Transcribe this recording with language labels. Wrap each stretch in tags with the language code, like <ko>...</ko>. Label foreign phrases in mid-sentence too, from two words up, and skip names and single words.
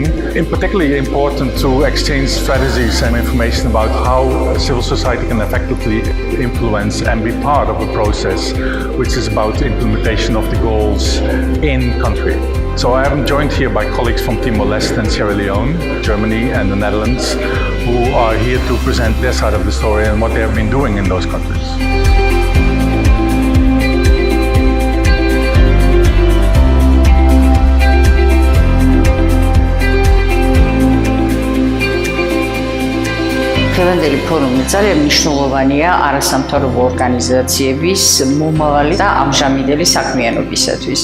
<en>It's particularly important to exchange strategies and information about how civil society can effectively influence and be part of a process which is about the implementation of the goals in country. So I am joined here by colleagues from Timor-Leste and Sierra Leone, Germany and the Netherlands, who are here to present their side of the story and what they have been doing in those countries.</en> <ka>დღევანდელი ფორუმი ძალიან მნიშვნელოვანია არასამთავრობო ორგანიზაციების მომავალი და ამჟამინდელი საქმიანობისათვის.</ka>